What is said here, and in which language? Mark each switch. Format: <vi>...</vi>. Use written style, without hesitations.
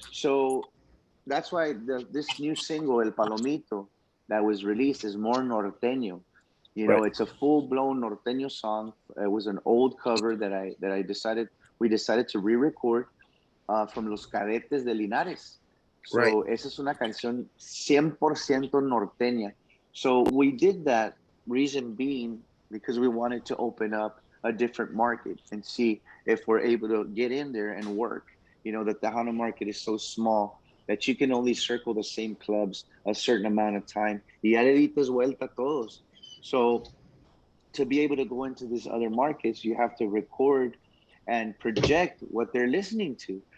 <en>So that's why this new single, El Palomito, that was released is more norteño. Right. It's a full-blown norteño song. It was an old cover that we decided to re-record from Los Cadetes de Linares. Right.</en> <es>So esa es una canción 100% norteña.</es> <en>So we did that, reason being because we wanted to open up a different market and see if we're able to get in there and work. The Tejano market is so small that you can only circle the same clubs a certain amount of time.</en> <es>Y ya le dices vuelta a todos.</es> <en>So to be able to go into these other markets, you have to record and project what they're listening to.</en>